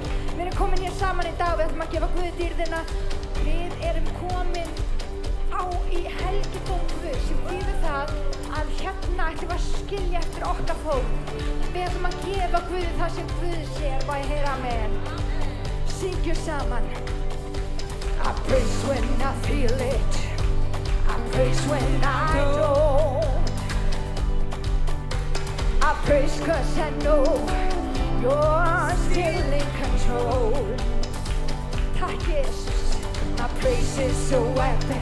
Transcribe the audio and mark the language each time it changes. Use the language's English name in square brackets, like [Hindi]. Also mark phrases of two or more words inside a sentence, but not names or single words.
[Icelandic] Við erum komin hér saman í dag, við ætlum að gefa Guði dýrðina. Við erum komin í helgidóm Guðs, sem þýðir það að hérna ætlum við að skilja eftir okkar fólk. Við ætlum að gefa Guði það sem Guði sér. Má ég heyra amen? Syngjum saman. [English] I praise when I feel it. I praise when I don't. I praise 'cause I know you're still in control. Takk Jesus. My praise is a weapon.